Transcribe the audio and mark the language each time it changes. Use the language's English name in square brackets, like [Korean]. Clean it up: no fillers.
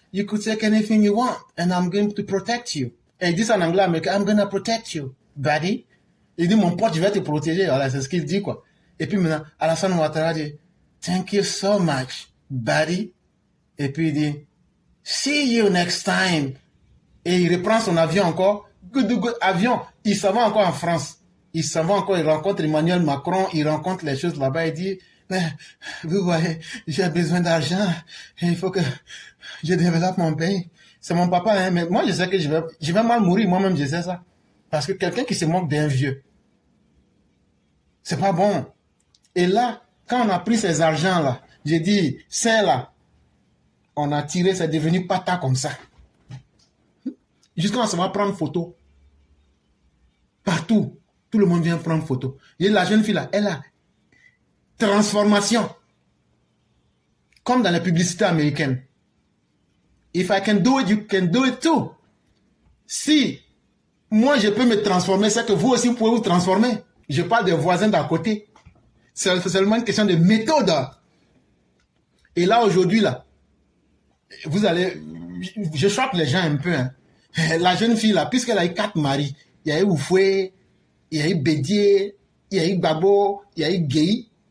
[English] You could take anything you want, and I'm going to protect you. [French] Et il dit ça en anglais américain, [English] I'm going to protect you, buddy. [French] Il dit, mon pote, je vais te protéger. Voilà, c'est ce qu'il dit, quoi. Et puis maintenant, Alassane Ouattara dit, [English] thank you so much, buddy. [French] Et puis il dit, [English] see you next time. [French] Et il reprend son avion encore. Good, avion. Il s'en va encore en France. Il s'en va encore, il rencontre Emmanuel Macron, il rencontre les choses là-bas, il dit, mais vous voyez, j'ai besoin d'argent, et il faut que je développe mon pays. C'est mon papa, hein, mais moi je sais que je vais mal mourir, moi-même je sais ça. Parce que quelqu'un qui se moque d'un vieux, c'est pas bon. Et là, quand on a pris ces argents-là, j'ai dit, c'est là, on a tiré, c'est devenu pata comme ça. Jusqu'à on se va prendre photo. Partout. Tout le monde vient prendre photo. Et la jeune fille là, elle a transformation. Comme dans les publicités américaines. [English] If I can do it, you can do it too. [French] Si moi je peux me transformer, c'est que vous aussi vous pouvez vous transformer. Je parle des voisins d'à côté. C'est seulement une question de méthode. Et là aujourd'hui là, vous allez, je choque les gens un peu. Hein. La jeune fille là, puisqu'elle a eu 4 maris, il y a eu Oufoué, il y a eu Bédié, il y a eu Babo, il y a eu Guéhi.